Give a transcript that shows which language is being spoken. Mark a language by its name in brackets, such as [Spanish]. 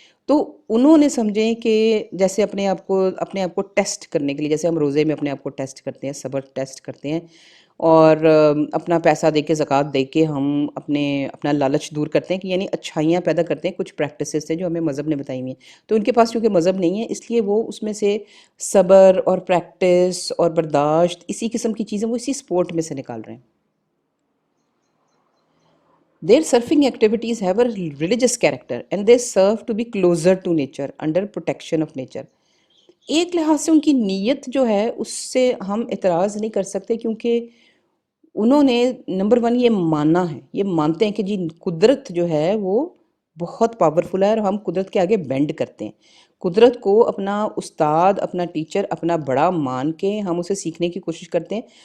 [Urdu] تو انہوں نے سمجھیں کہ جیسے اپنے آپ کو ٹیسٹ کرنے کے لیے، جیسے ہم روزے میں اپنے آپ کو ٹیسٹ کرتے ہیں، صبر ٹیسٹ کرتے ہیں، اور اپنا پیسہ دے کے زکوٰۃ دے کے ہم اپنا لالچ دور کرتے ہیں کہ یعنی اچھائیاں پیدا کرتے ہیں کچھ پریکٹسز سے جو ہمیں مذہب نے بتائی ہوئی ہیں. تو ان کے پاس کیونکہ مذہب نہیں ہے اس لیے وہ اس میں سے صبر اور پریکٹس اور برداشت، اسی قسم کی چیزیں وہ اسی سپورٹ میں سے نکال رہے ہیں. [English] Their surfing activities have a religious character and they serve to be closer to nature under protection of nature. [Urdu] ایک لحاظ سے ان کی نیت جو ہے اس سے ہم اعتراض نہیں کر سکتے، کیونکہ انہوں نے نمبر ون یہ ماننا ہے، یہ مانتے ہیں کہ جی قدرت جو ہے وہ بہت پاورفل ہے اور ہم قدرت کے آگے بینڈ کرتے ہیں. قدرت کو اپنا استاد، اپنا ٹیچر، اپنا بڑا مان کے ہم اسے سیکھنے کی کوشش کرتے ہیں.